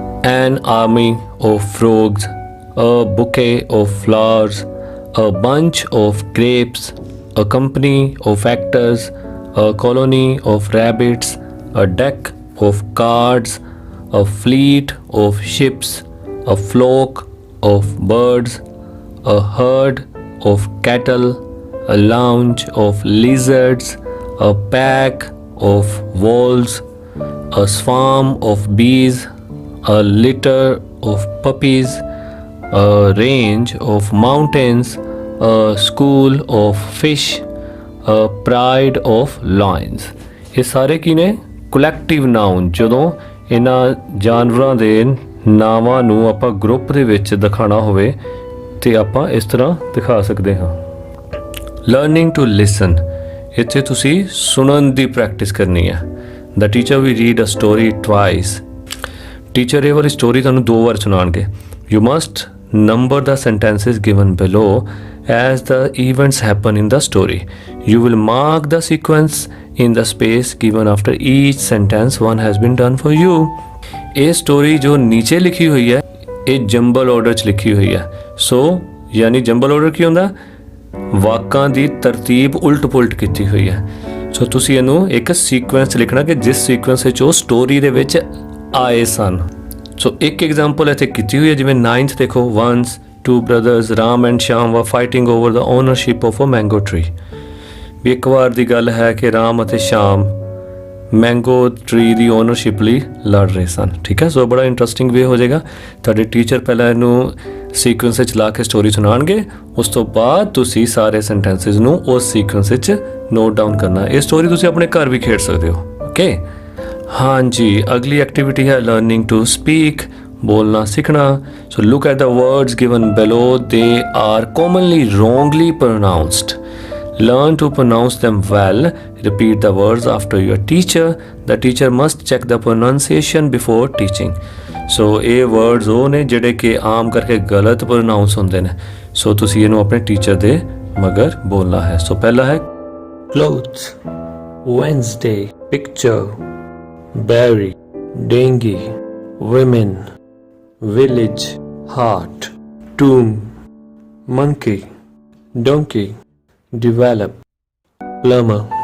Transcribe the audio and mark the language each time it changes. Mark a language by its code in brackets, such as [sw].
[en] An army of frogs, a bouquet of flowers, a bunch of grapes, a company of actors, a colony of rabbits, a deck of cards, a fleet of ships, a flock of birds, a herd of cattle, a lounge of lizards, a pack of wolves, a swarm of bees, a litter of puppies, a range of mountains, a school of fish, a pride of lions. [pa] ਇਹ ਸਾਰੇ ਕੀ ਨੇ collective noun ਜਦੋਂ ਇਹਨਾਂ ਜਾਨਵਰਾਂ ਦੇ ਨਾਵਾਂ ਨੂੰ ਆਪਾਂ ਗਰੁੱਪ ਦੇ ਵਿੱਚ ਦਿਖਾਣਾ ਹੋਵੇ ਤੇ ਆਪਾਂ ਇਸ ਤਰ੍ਹਾਂ ਦਿਖਾ ਸਕਦੇ ਹਾਂ [en] Learning to listen. [pa] ਇੱਥੇ ਤੁਸੀਂ ਸੁਣਨ ਦੀ ਪ੍ਰੈਕਟਿਸ ਕਰਨੀ ਹੈ [en] The teacher will read a story twice. Teacher [pa] ਇਹ ਵਾਲੀ ਸਟੋਰੀ ਤੁਹਾਨੂੰ 2 ਵਾਰ ਸੁਣਾਉਣਗੇ [en] You must number the sentences given below as the events happen in the story. You will mark the sequence in the space given after each sentence. One has been done for you. [pa] ਇਹ story ਜੋ ਨੀਚੇ ਲਿਖੀ ਹੋਈ ਹੈ ਇਹ jumble order 'ਚ ਲਿਖੀ ਹੋਈ ਹੈ ਸੋ ਯਾਨੀ ਜੰਬਲ ਆਰਡਰ ਕੀ ਹੁੰਦਾ ਵਾਕਾਂ ਦੀ ਤਰਤੀਬ ਉਲਟ-ਪੁਲਟ ਕੀਤੀ ਹੋਈ ਹੈ ਸੋ ਤੁਸੀਂ ਇਹਨੂੰ ਇੱਕ ਸੀਕੁਐਂਸ ਲਿਖਣਾ ਕਿ ਜਿਸ ਸੀਕੁਐਂਸ ਵਿੱਚ ਉਹ ਸਟੋਰੀ ਦੇ ਵਿੱਚ ਆਏ ਸਨ ਸੋ ਇੱਕ ਐਗਜ਼ਾਮਪਲ ਇੱਥੇ ਕੀਤੀ ਹੋਈ ਹੈ ਜਿਵੇਂ 9th ਦੇਖੋ [en] once two brothers Ram and Shyam were fighting over the ownership of a mango tree [pa] ਵੀ ਇੱਕ ਵਾਰ ਦੀ ਗੱਲ ਹੈ ਕਿ ਰਾਮ ਅਤੇ ਸ਼ਾਮ ਮੈਂਗੋ ਟਰੀ ਦੀ ਓਨਰਸ਼ਿਪ ਲਈ ਲੜ ਰਹੇ ਸਨ ਠੀਕ ਹੈ ਸੋ ਬੜਾ ਇੰਟਰਸਟਿੰਗ ਵੇ ਹੋ ਜਾਏਗਾ ਤੁਹਾਡੇ ਟੀਚਰ ਪਹਿਲਾਂ ਇਹਨੂੰ ਸੀਕੁਐਂਸ ਵਿੱਚ ਲਾ ਕੇ ਸਟੋਰੀ ਸੁਣਾਉਣਗੇ ਉਸ ਤੋਂ ਬਾਅਦ ਤੁਸੀਂ ਸਾਰੇ ਸੈਂਟੈਂਸਸ ਨੂੰ ਉਸ ਸੀਕੁਐਂਸ ਵਿੱਚ ਨੋਟ ਡਾਊਨ ਕਰਨਾ ਇਹ ਸਟੋਰੀ ਤੁਸੀਂ ਆਪਣੇ ਘਰ ਵੀ ਖੇਡ ਸਕਦੇ ਹੋ ਓਕੇ ਹਾਂਜੀ ਅਗਲੀ ਐਕਟੀਵਿਟੀ ਹੈ [en] learning to speak [pa] ਬੋਲਣਾ ਸਿੱਖਣਾ [en] So look at the words given below they are commonly wrongly pronounced Learn to pronounce them well. Repeat the words after your teacher. The teacher must check the pronunciation before teaching. [pa] So ਇਹ words ਉਹ ਨੇ ਜਿਹੜੇ ਕਿ ਆਮ ਕਰਕੇ ਗਲਤ pronounce ਹੁੰਦੇ ਨੇ ਸੋ ਤੁਸੀਂ ਇਹਨੂੰ ਆਪਣੇ ਟੀਚਰ ਦੇ ਮਗਰ ਬੋਲਣਾ ਹੈ ਸੋ ਪਹਿਲਾ ਹੈ [en] clothes Wednesday picture berry dengue women village heart tomb monkey donkey develop plumber